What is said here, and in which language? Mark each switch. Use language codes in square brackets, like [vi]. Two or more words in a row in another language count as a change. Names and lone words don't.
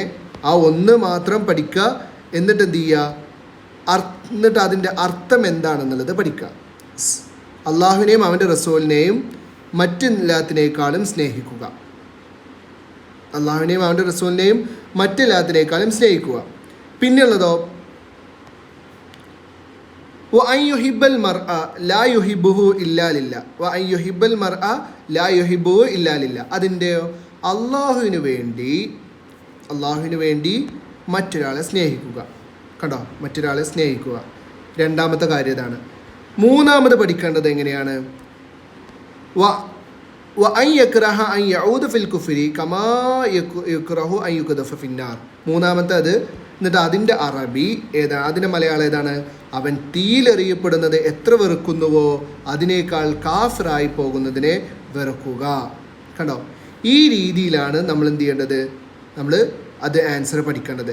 [ml] ആ 1 മാത്രം പഠിക്കുക, എന്നിട്ട് എന്ത് ചെയ്യുക? എന്നിട്ട് അതിൻ്റെ അർത്ഥം എന്താണെന്നുള്ളത് പഠിക്കുക. അള്ളാഹുവിനെയും അവൻ്റെ റസൂലിനെയും മറ്റെല്ലാത്തിനേക്കാളും സ്നേഹിക്കുക. പിന്നെയുള്ളതോ, [ar] وأن يحب المرء لا يحبه إلا لله وأن يحب المرء لا يحبه إلا لله. [ml] അതിൻ്റെ അള്ളാഹുവിന് വേണ്ടി മറ്റൊരാളെ സ്നേഹിക്കുക. കണ്ടോ, മറ്റൊരാളെ സ്നേഹിക്കുക. 2ാമത്തെ കാര്യം ഇതാണ്. 3ാമത് പഠിക്കേണ്ടത് എങ്ങനെയാണ്? [ar] وأن يكره أن يعود في الكفر كما يكره أن يقذف في النار. [ml] 3ാമത്തെ അത്. എന്നിട്ട് അതിൻ്റെ അറബി ഏതാണ്? അതിൻ്റെ മലയാളം ഏതാണ്? അവൻ തീയിലെറിയപ്പെടുന്നത് എത്ര വെറുക്കുന്നുവോ അതിനേക്കാൾ കാഫിറായി പോകുന്നതിനെ വെറുക്കുക. കണ്ടോ, ഈ രീതിയിലാണ് നമ്മൾ എന്ത് ചെയ്യേണ്ടത്? നമ്മൾ അത് ആൻസർ പഠിക്കേണ്ടത്.